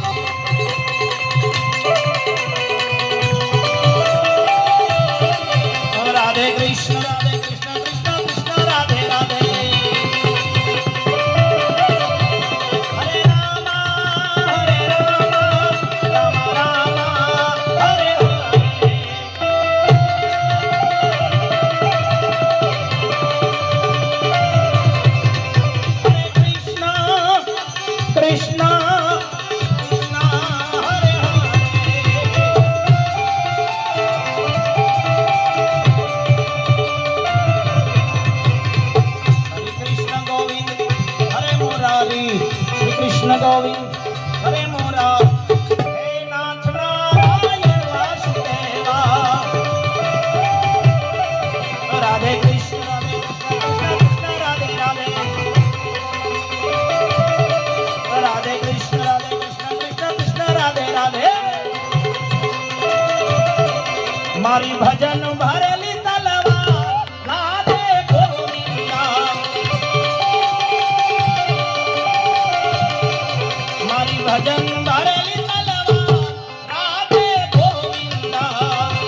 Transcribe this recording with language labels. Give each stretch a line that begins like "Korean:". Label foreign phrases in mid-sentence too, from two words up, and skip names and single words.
Sanskrit: રાધે કૃષ્ણ, રાધે કૃષ્ણ, કૃષ્ણ કૃષ્ણ, રાધે રાધે. હરે રામ, રામ રામ, હરે હરે. Krishna, Krishna, Hare Hare. Hare Krishna Govind, Hare Murari, Hare Krishna Govind, Hare Murari. He Nath Narayan Vasudeva. Radhe Krishna, Radhe Krishna, Krishna Krishna, Radhe Radhe. राधे कृष्ण, राधे कृष्ण, कृष्ण कृष्ण, राधे राधे.
Gujarati: મારી ભજન ભરેલી તલવાર, રાધે ગોવિંદા. મારી ભજન ભરેલી તલવાર, રાધે ગોવિંદા.